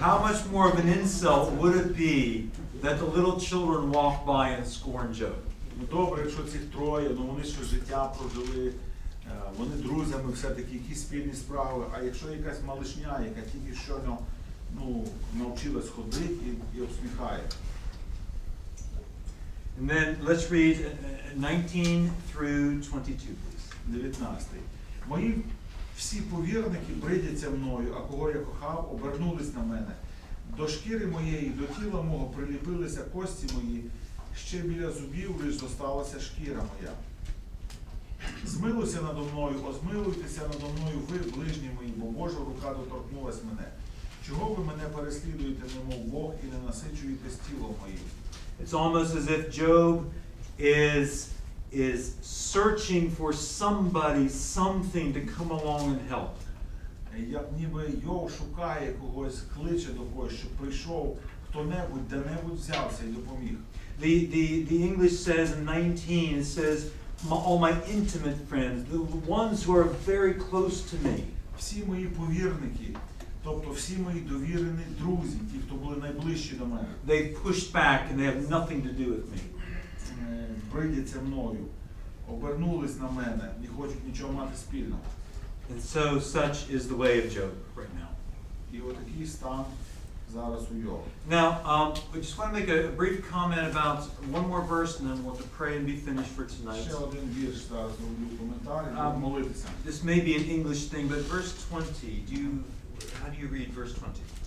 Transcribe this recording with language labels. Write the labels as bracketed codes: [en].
[en] How much more of an insult would it be that the little children walk by and scorn Job? [uk] Ну добре, якщо цих троє, ну вони ще життя прожили, вони друзями все-таки, якісь спільні справи, а якщо якась малишня, яка тільки щойно навчилась ходити і обсміхає. [en] And then let's read 19 through 22, please. 19. [uk] Мої всі повірники бридяться мною, а кого я кохав, обернулись на мене. До шкіри моєї, до тіла мого приліпилися кості мої, ще біля зубів лиш зосталася шкіра моя. Змилуйся надо мною, озмилуйтеся надо мною ви, ближні мої, бо Божа рука доторкнулась мене. Чого ви мене переслідуєте, немов Бог, і не насичуєте тілом моїм? [en] It's almost as if Job is searching for somebody, something to come along and help. [uk] Як ніби Йов шукає когось, кличе до когось, щоб прийшов хто-небудь, де-небудь взявся і допоміг. [en] The English says in 19, it says, all my intimate friends, the ones who are very close to me. [uk] Всі мої повірники, тобто всі мої довірені друзі, ті, хто були найближчі до мене. [en] They pushed back and they have nothing to do with me. [uk] Бридяться мною, обернулись на мене, не хочуть нічого мати спільного. [en] And so such is the way of Job right now. [uk] І отакий стан зараз у Йова. [en] Now, we just want to make a brief comment about one more verse and then we'll have to pray and be finished for tonight. [uk] Ще один вірш зараз роблю коментарі, буду молитися. [en] This may be an English thing, but verse 20, how do you read verse 20?